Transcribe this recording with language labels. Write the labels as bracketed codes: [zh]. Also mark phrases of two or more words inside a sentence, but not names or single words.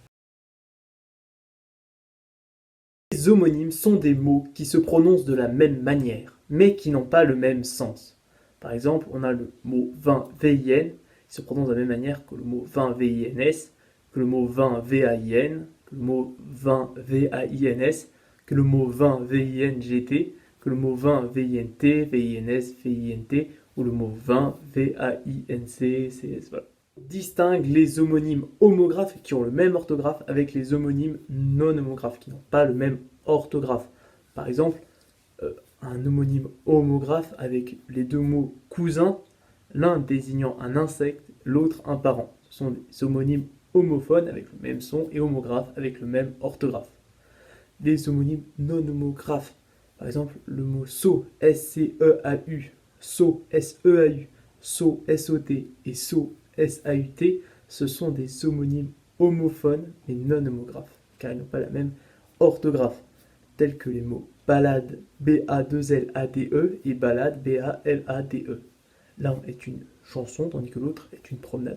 [fr] Les homonymes sont des mots qui se prononcent de la même manière, mais qui n'ont pas le même sens. Par exemple, on a le mot vin, V-I-N, qui se prononce de la même manière que le mot vin, V-I-N-S, que le mot vin, V-A-I-N, que le mot vin, V-A-I-N-S, que le mot vin, V-I-N-G-T, que le mot vin, V-I-N-T, V-I-N-S, V-I-N-T, ou le mot vin, V-A-I-N-C-C-S, voilà. Distingue les homonymes homographes qui ont le même orthographe avec les homonymes non homographes qui n'ont pas le même orthographe. Par exemple, un homonyme homographe avec les deux mots cousin, l'un désignant un insecte, l'autre un parent. Ce sont des homonymes homophones avec le même son et homographes avec le même orthographe. Des homonymes non homographes, par exemple le mot saut, S-C-E-A-U, saut, S-E-A-U, saut, S-O-T et saut, S-A-U-T, ce sont des homonymes homophones mais non homographes, car ils n'ont pas la même orthographe, tels que les mots balade, B-A-2-L-A-D-E et balade, B-A-L-A-D-E. L'un est une chanson, tandis que l'autre est une promenade.